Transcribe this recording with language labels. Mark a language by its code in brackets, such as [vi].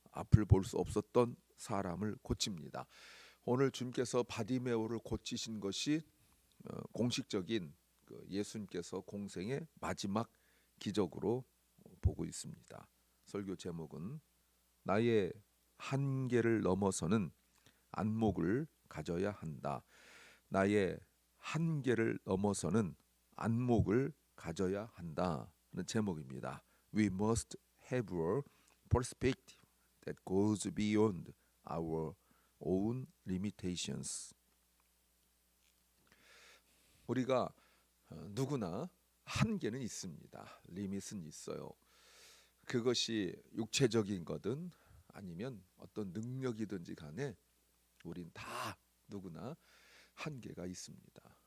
[ko] 앞을 볼 수 없었던 사람을 고칩니다. 오늘 주님께서 바디메오를 고치신 것이 공식적인 예수님께서 공생의 마지막 기적으로 보고 있습니다. 설교 제목은 나의 한계를 넘어서는 안목을 가져야 한다. 나의 한계를 넘어서는 안목을 가져야 한다는 제목입니다. [en] We must have a perspective that goes beyond our own limitations. [ko] 우리가 누구나 한계는 있습니다. 리밋은 있어요. 그것이 육체적인 거든 아니면 어떤 능력이든지 간에 우린 다 누구나 한계가 있습니다.